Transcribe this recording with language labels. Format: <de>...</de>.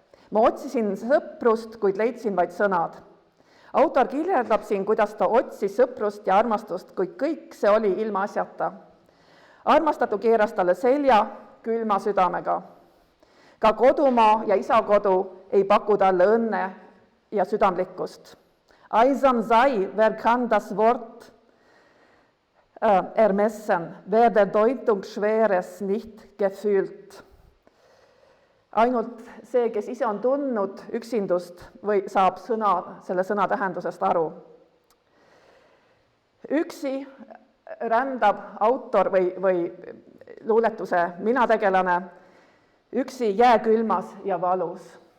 <et>Ma otsisin sõprust, kuid leidsin vaid sõnad. Autor kirjeldab siin, kuidas ta otsis sõprust ja armastust, kuid kõik see oli ilma asjata. Armastatu keeras talle selja külma südamega. Ka kodumaa ja isakodu ei paku talle õnne ja südamlikkust.</et> <de>Einsam sei, wer kann das Wort ermessen, wer der Deutung Schweres nicht gefühlt.</de> <et>Ainult see, kes ise on tundnud üksindust või saab selle sõna tähendusest aru. Üksi rändab autor või luuletuse minategelane üksi jääkülmas ja valus.</et>